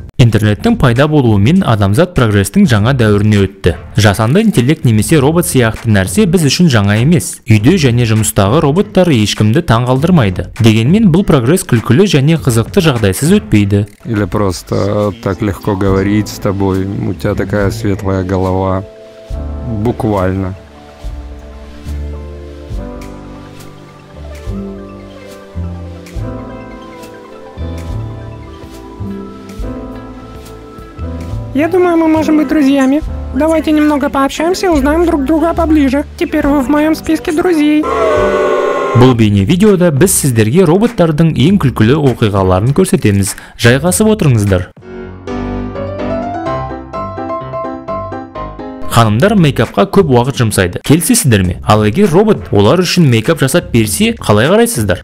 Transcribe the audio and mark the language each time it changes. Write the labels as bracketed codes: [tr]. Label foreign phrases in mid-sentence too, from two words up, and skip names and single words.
[kk] Интернеттің пайда болуымен адамзат прогрестің жаңа дәуіріне өтті. Жасанды интеллект немесе робот сияқты нәрсе біз үшін жаңа емес. Үйде және жұмыстағы роботтар ешкімді таң қалдырмайды. Дегенмен бұл прогресс күлкілі және қызықты жағдайсыз өтпейді. [ru] Или просто так легко говорить с тобой, у тебя такая светлая голова. Буквально. Я думаю, мы можем быть друзьями. Давайте немного пообщаемся и узнаем друг друга поближе. Теперь вы в моем списке друзей. [kk] Бұл бейне-видеода біз сіздерге роботтардың ең күлкілі оқиғаларын көрсетеміз. Жайғасып отырыңыздар. Ханымдар мейкапқа көп уақыт жұмсайды. Келісесіздер ме? Ал егер робот олар үшін мейкап жасап берсе, қалай қарайсыздар?